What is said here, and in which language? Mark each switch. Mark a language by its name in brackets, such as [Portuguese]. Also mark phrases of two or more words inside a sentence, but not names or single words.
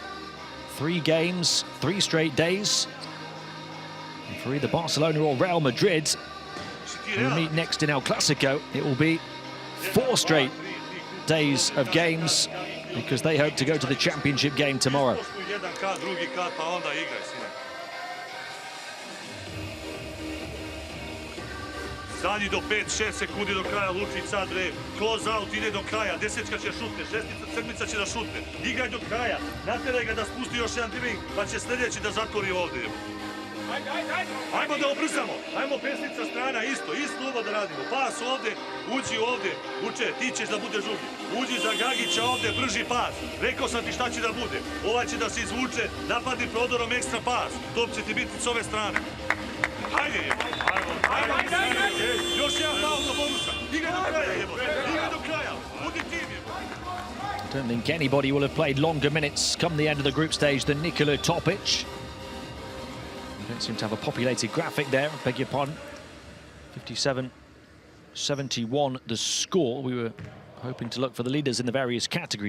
[English] 3 games, 3 straight days. And for either Barcelona or Real Madrid, who meet next in El Clasico, it will be 4 straight days of games because they hope to go to the championship game tomorrow. [Serbian] Zadnji do 5-6 sekundi do kraja, Lučić sad bre, [English] close out, [Serbian] ide do kraja, 10-ka će šutne, 7-ca će da šutne, igraj do kraja, nateraj ga da spusti još jedan dribling, pa će sljedeći da zatvori ovdje. Ajmo da obrzamo, ajmo pesnica strana, isto ovo da radimo, pas ovdje, uđi ovdje, Vuče, ti ćeš da budeš drugi, uđi za Gagića ovdje, brži pas, rekao sam ti šta će da bude, ovaj će da se izvuče, napadni prodorom ekstra pas, top će ti biti s ove strane. Hajde, još jedan faul do bonusa, igraj do kraja, igraj do kraja, budi tim je. [English] I don't think anybody will have played longer minutes come the end of the group stage than Nikola Jokic. We don't seem to have a populated graphic there, I beg your pardon. 57-71 the score. We were hoping to look for the leaders in the various categories.